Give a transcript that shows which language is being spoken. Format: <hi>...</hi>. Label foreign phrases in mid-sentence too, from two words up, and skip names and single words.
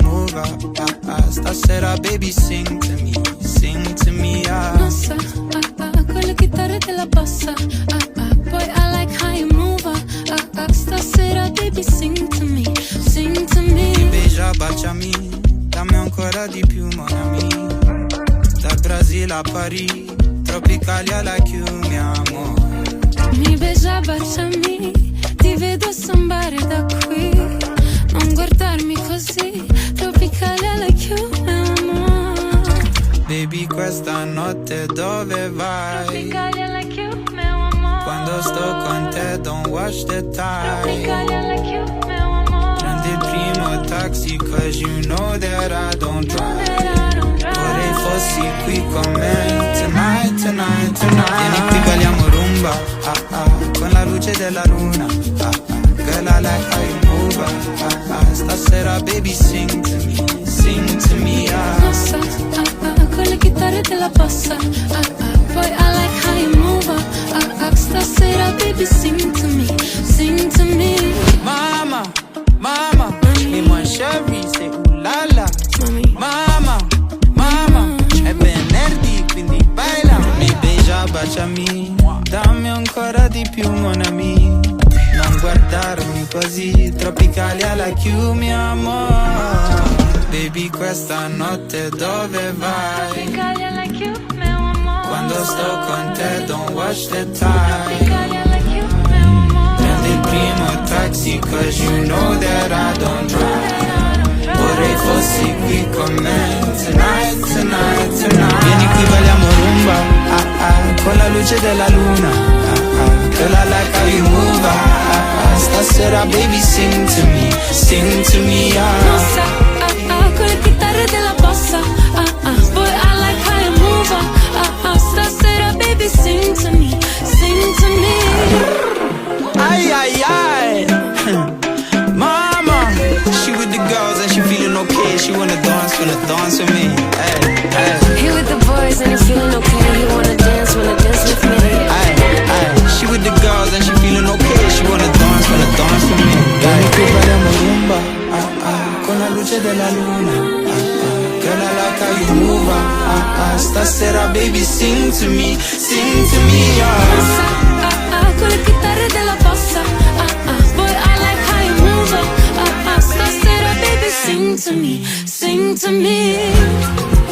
<en>move, stasera baby sing to me,</en> <it>Nossa, con le chitarre della bassa,</it> <en>boy I like how you move, stasera baby sing to me.</en> <pt>Mi beja,</pt> <it>baciami, dammi ancora di più</it> <fr>mon ami.</fr> <it>Dal Brasile a Parigi, tropicali alla chiù mio amore.</it> <pt>Mi beja,</pt> <it>baciami, ti vedo sambare da qui. Non guardarmi così, tropicali alla chiume, amore. Baby, questa notte dove vai? Tropicali alla chiume, amore. Quando sto con te,</it> <en>don't watch the tide.</en> <it>Tropicali alla chiume, amore. Prendi il primo taxi,</it> <en>cause you know that I don't drive.</en> <it>Vorrei fossi qui con me, tonight. Vieni qui, balliamo rumba, con la luce della luna,</it> <en>girl I like how you move, stasera baby sing to me,</en> <it>Nossa, con le chitarre della bassa,</it> <en>boy I like how you move, stasera baby sing to me.</en> <it>Mama, mi mangiavi, sei ulala. Mami. Mama, è venerdì, quindi baila.</it> <pt>Mi beja,</pt> <it>baciami, dammi ancora di più</it> <fr>mon ami.</fr> <it>Non guardarmi così, tropicali alla chiù mio amore. Baby, questa notte dove vai? Tropicali alla chiume, amore. Quando sto con te,</it> <en>don't watch the tide.</en> <it>Tropicali alla chiume, amore. Prendi il primo taxi,</it> <en>cause you know that I don't drive.</en> <it>Vorrei fossi qui con me, tonight. Vieni qui, balliamo rumba, con la luce della luna,</it> <en>girl I like how you move, stasera baby sing to me,</en> <it>Nossa, con le chitarre della bossa,</it> <en>boy I like how you move, stasera baby sing to me. Ay, mama, she with the girls and she feeling okay, she wanna dance with me, ay. Here with the boys and you're feeling okay, you wanna dance with me. Ay, she with the girls and she feeling okay, she wanna dance with me.</en> <it>Vieni qui, balliamo rumba, con la luce della luna,</it> <en>girl I like how you move, stasera baby sing to me,</en> <it>Nossa, con le chitarre della bossa,</it> <en>boy I like how you move, stasera baby sing to me.</en>